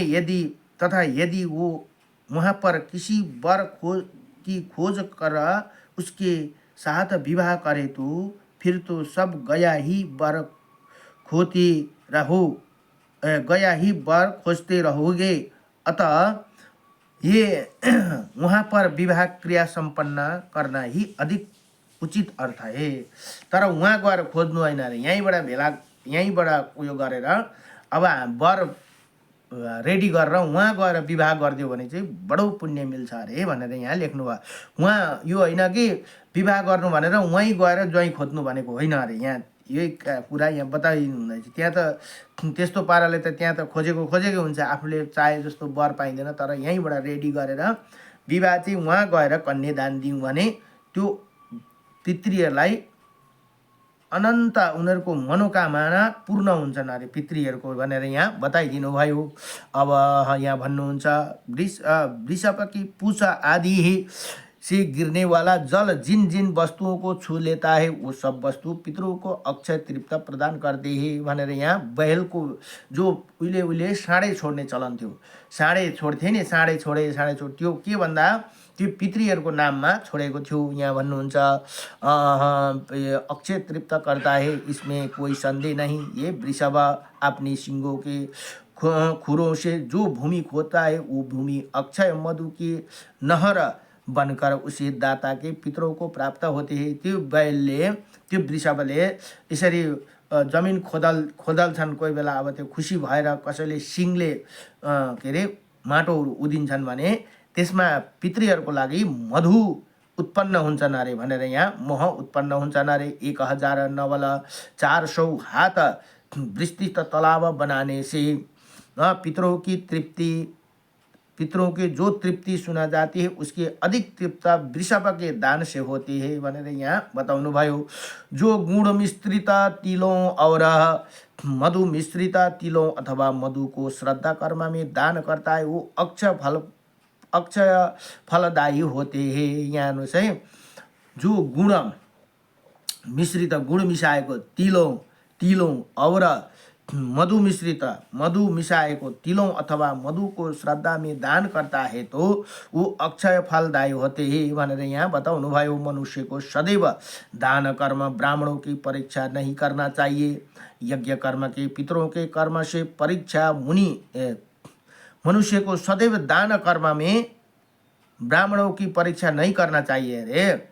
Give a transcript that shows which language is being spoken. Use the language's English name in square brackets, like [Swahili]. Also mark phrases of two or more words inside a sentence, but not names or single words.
[Hindi] यदि वो वहाँ पर किसी वर की खोज कर उसके साथ विवाह करे तो फिर तो सब गया ही वर खोजते रहोगे। अतः ये वहाँ पर विवाह क्रिया संपन्न करना ही अधिक उचित अर्थ है। [Nepali] तर वहाँ गएर खोज्नु हैन रे, यहीँबाट उयो गरेर अब वर रेडी गरेर उहाँ गएर विवाह गरिदियो भने चाहिँ बडो पुण्य मिल्छ अरे भनेर यहाँ लेख्नुभयो। उहाँ यो होइन कि विवाह गर्नु भनेर उहीँ गएर ज्वाइँ खोज्नु भनेको होइन अरे, यहाँ यही कुरा यहाँ बताइदिनु हुँदैछ। त्यहाँ त त्यस्तो पाराले त त्यहाँ त खोजेकै हुन्छ, आफूले चाहे जस्तो वर पाइँदैन। तर यहीँबाट रेडी गरेर विवाह चाहिँ उहाँ गएर कन्यादान दिउँ भने त्यो पितृहरूलाई अनन्त उनीहरूको मनोकामना पूर्ण हुन्छन् अरे पितृहरूको भनेर यहाँ बताइदिनु भयो। अब यहाँ भन्नुहुन्छ [Hindi] वृषभ की पूछा आदि से गिरने वाला जल जिन जिन वस्तुओं को छू लेता है वो सब वस्तु पितरों को अक्षय तृप्त प्रदान करते हैं [Nepali] भनेर यहाँ बैलको जो उहिले साँडे छोड्ने चलन थियो, साँडे छोड्थे नि, साँडे छोडे त्यो के भन्दा त्यो पितृहरूको नाममा छोडेको थियो। यहाँ भन्नुहुन्छ [Hindi] अक्षय तृप्त करता है, इसमें कोई संदेह नहीं। ये वृषभ अपनी सिंगों के खुरों से जो भूमि खोदता है वो भूमि अक्षय मधु की नहर बनकर उसी दाता के पितरों को प्राप्त होते हैं। [Nepali] त्यो बैलले त्यो वृषभले यसरी जमिन खोदल्छन्, कोही बेला अब त्यो खुसी भएर कसैले सिङले के अरे माटोहरू उदिन्छन् भने त्यसमा पितृहरूको लागि मधु उत्पन्न हुन्छन् अरे भनेर यहाँ मोह उत्पन्न हुन्छन् अरे। [Hindi] 1000 नवल 400 हाथ विस्तृत तालाब बनाने से पितरों की जो तृप्ति सुना जाती है उसकी अधिक तृप्ता वृषभ के दान से होती है [Nepali] भनेर यहाँ बताउनु भयो। [Hindi] जो गुण मिश्रित तिलों और मधु मिश्रित तिलों अथवा मधु को श्रद्धा कर्म में दान करता है वो अक्षय फलदायी होते हैं। [Nepali] यहाँ हेर्नुहोस् है, [Hindi] जो गुण मिश्रित [Nepali] गुण मिसाएको [Hindi] तिलों और मधु मिसाएको तिलों अथवा मधु को श्रद्धा में दान करता है तो वो अक्षय फलदायी होते हैं [Nepali] भनेर यहाँ बताउनु भयो। [Hindi] मनुष्य को सदैव दान कर्म ब्राह्मणों की परीक्षा नहीं करना चाहिए। यज्ञ कर्म के पितरों के कर्म से परीक्षा मनुष्य को सदैव दान कर्म में ब्राह्मणों की परीक्षा नहीं करना चाहिए रे।